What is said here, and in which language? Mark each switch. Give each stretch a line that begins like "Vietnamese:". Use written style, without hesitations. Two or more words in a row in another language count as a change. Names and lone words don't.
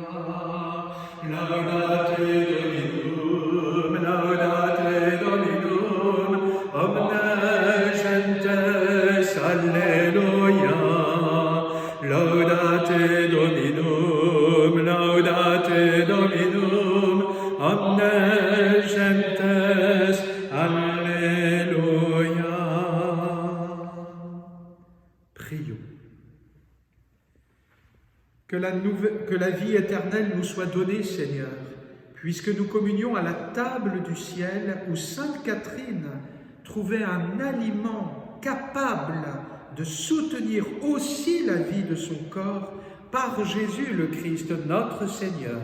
Latin: Laudate Dominum, laudate Dominum, omne Alleluia, laudate Dominum, laudate Dominum, omne gentes, Alleluia.
French: Prions. Que la vie éternelle nous soit donnée, Seigneur, puisque nous communions à la table du ciel où Sainte Catherine trouvait un aliment capable de soutenir aussi la vie de son corps par Jésus le Christ, notre Seigneur.